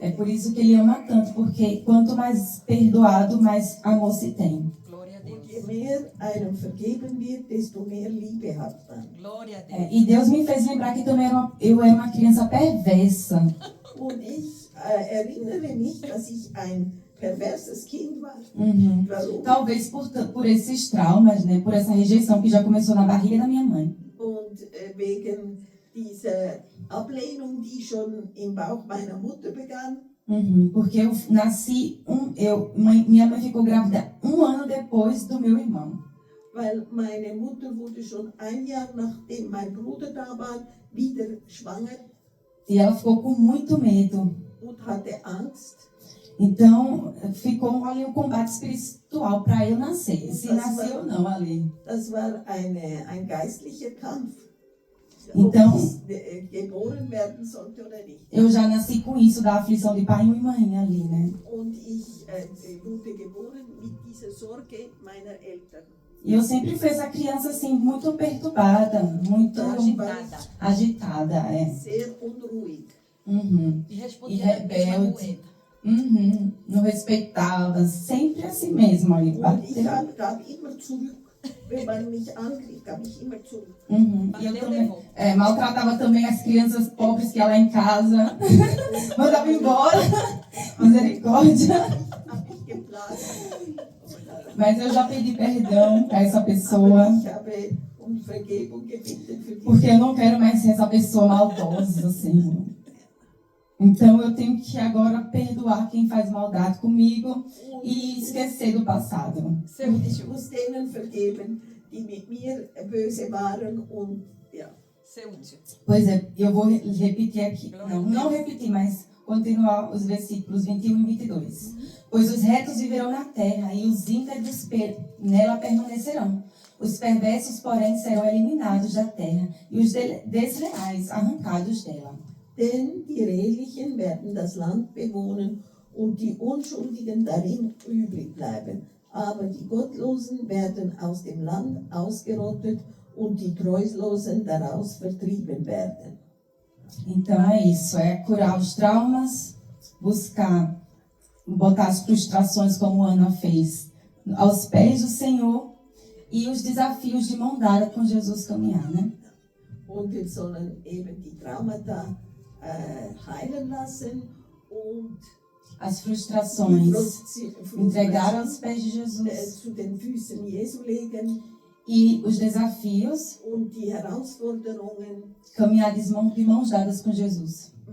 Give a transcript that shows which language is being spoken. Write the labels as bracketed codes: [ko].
[pt] É por isso que ele ama tanto, porque quanto mais perdoado, mais amor se tem. Glória a Deus. [de] Und je mehr einem vergeben wird, desto mehr Liebe hat man. [pt] Glória a Deus. E Deus me fez lembrar que também eu era uma criança perversa. [de] Und ich erinnere mich, dass ich ein perverses Kind war. Warum? [pt] Talvez por esses traumas, né? Por essa rejeição que já começou na barriga da minha mãe. [de] Und wegen dieser Ablehnung, die schon im Bauch meiner Mutter begann. [pt] Porque eu nasci, minha mãe ficou grávida 1 ano depois do meu irmão. [de] Weil meine Mutter wurde schon 1 Jahr nachdem mein Bruder da war, wieder schwanger. [pt] E ela ficou com muito medo. [de] Und hatte Angst. [pt] Então, ficou ali um combate espiritual para eu nascer. Se nascer ou não ali. [de] Das war ein geistlicher Kampf. [pt] Então, [de] ob ich geboren werden sollte oder nicht. [pt] Eu já nasci com isso da aflição de pai e mãe ali, né? [de] Und ich wurde geboren mit dieser Sorge meiner Eltern. [pt] E eu sempre fui essa criança assim, muito perturbada, muito agitada, é. [de] Sehr unruhig. [pt] E respondia da mesma moeda. Não respeitava, sempre assim mesmo ali. [de] Und ich gab immer zurück. Wenn man mich angriff, gab ich immer zurück. [pt] E eu também maltratava também as crianças pobres que ia lá em casa. Mandava embora. Misericórdia. [de] Hab ich geplagt. [pt] Mas eu já pedi perdão para essa pessoa. [de] Aber ich habe um Vergebung gebeten für die. [pt] Porque eu não quero mais ser essa pessoa maldosa, assim. Então eu tenho que agora perdoar quem faz maldade comigo e esquecer do passado. [de] Ich muss denen vergeben, die mit mir böse waren und ja. [pt] Ser útil. Pois é, eu vou repetir aqui. Não repetir, mas continuar os versículos 21 e 22. Pois os retos viverão na terra e os íntegros nela permanecerão. Os perversos, porém, serão eliminados da terra e os desleais arrancados dela. [de] Denn die Redlichen werden das Land bewohnen und die Unschuldigen darin übrig bleiben. Aber die Gottlosen werden aus dem Land ausgerottet und die Treulosen daraus vertrieben werden. [pt] Então é isso, é curar os traumas, botar as frustrações como Ana fez aos pés do Senhor e os desafios de mão dada com Jesus caminhar, né? [de] Und wir sollen eben die Traumata heilen lassen und [pt] as frustrações entregar aos pés de Jesus [de] zu den Füßen Jesu legen [pt] e os desafios [de] und die Herausforderungen [pt] caminhar de mãos dadas com Jesus.